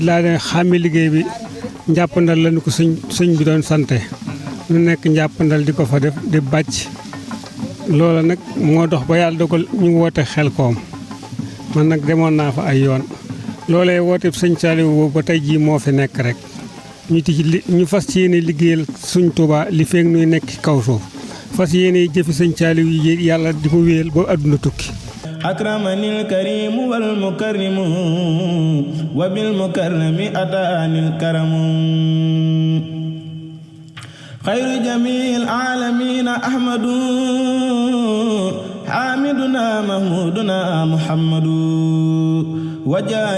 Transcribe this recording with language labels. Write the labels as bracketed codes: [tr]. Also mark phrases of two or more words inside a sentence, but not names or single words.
[wo] laa leen xàmme liggéey bi njàppandal lañu ko sëñ bi doon sante ñu nekk njàppandal di ko fa def di bàcc loola nag moo dox ba yàlla dogal ñu woote xel koom man nag demoon naa fa ay yoon loolee woote sëñ Saliou boobu ba tey jii moo fi nekk rek ñu fas yéene liggéeyal suñ Tuubaa li feek nuy nekk ci kaw suuf fas yéene jëfi sëñ Saaliw yi yàlla di ko wéyal ba àdduna tukki [ar] أكرمني الكريم والمكرم وبالمكرم أتاني الكرم خير جميع العالمين أحمد حامدنا محمودنا محمد وجعل